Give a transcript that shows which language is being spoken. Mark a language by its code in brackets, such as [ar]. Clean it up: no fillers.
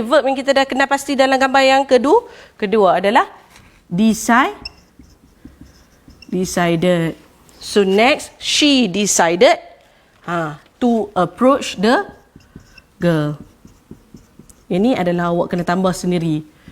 [ms] Verb yang kita dah kenal pasti dalam gambar yang kedua adalah decided. [en] So next, she decided to approach the girl. [ms] Ini adalah awak kena tambah sendiri.